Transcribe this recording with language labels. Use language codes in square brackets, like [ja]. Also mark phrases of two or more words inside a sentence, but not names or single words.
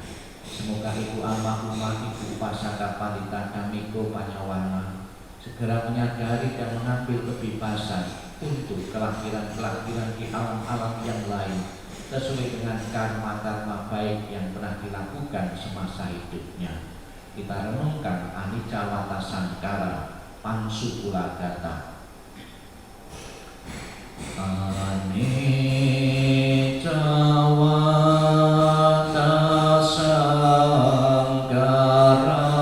[id] Semoga Ibu Almarhumah Ibu Upasaka Pandita Dhammiko Panyawana segera menyadari dan mengambil kebebasan untuk kelahiran-kelahiran di alam-alam yang lain sesuai dengan karma-karma baik yang pernah dilakukan semasa hidupnya. Kita renungkan [pi] Anicca Wata Sankara Pansukula Gata. Anicca Wata Sankara